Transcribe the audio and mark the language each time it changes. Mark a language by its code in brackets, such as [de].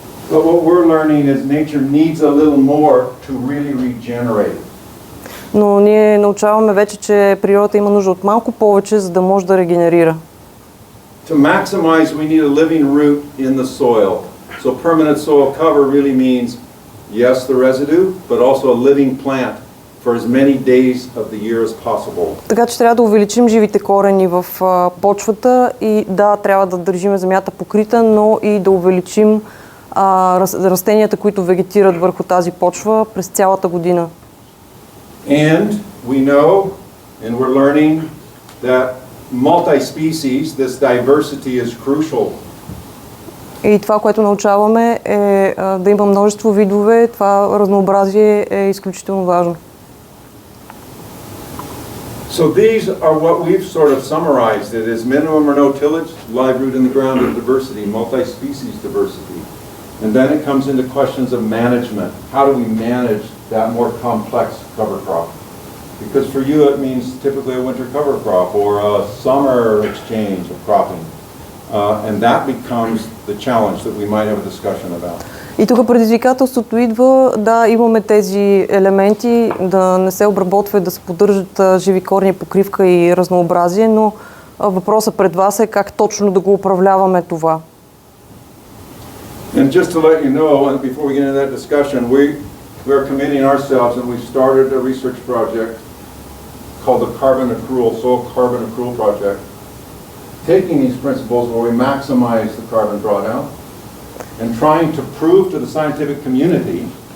[en] But what we're learning is nature needs a little more to really regenerate. [bg] Но ние научаваме вече, че природата има нужда от малко повече, за да може да регенерира. [en] To maximize, we need a living root in the soil. So permanent soil cover really means, yes, the residue, but also a living plant for as many days of the year as possible. [bg] Така че трябва да увеличим живите корени в почвата и трябва да държим земята покрита, но и да увеличим растенията, които вегетират върху тази почва през цялата година. [en] And we know, and we're learning that multi-species, this diversity is crucial. [bg] И това, което научаваме е да има множество видове, това разнообразие е изключително важно. [en] So these are what we've sort of summarized. It is minimum or no tillage, live root in the ground, and diversity, multi-species diversity. And then it comes into questions of management. How do we manage that more complex cover crop? Because for you it means typically a winter cover crop or a summer exchange of cropping. And that becomes the challenge that we might have a discussion about. [bg] И тук предизвикателството идва, да, имаме тези елементи, да не се обработва и да се поддържат живи корни, покривка и разнообразие, но въпросът пред вас е как точно да го управляваме това. [en] And just to let you know, before we get into that discussion, we are committing ourselves, and we started a research project called the Soil Carbon Accrual Project, taking these principles where we maximize the carbon drawdown and trying to prove to the scientific community,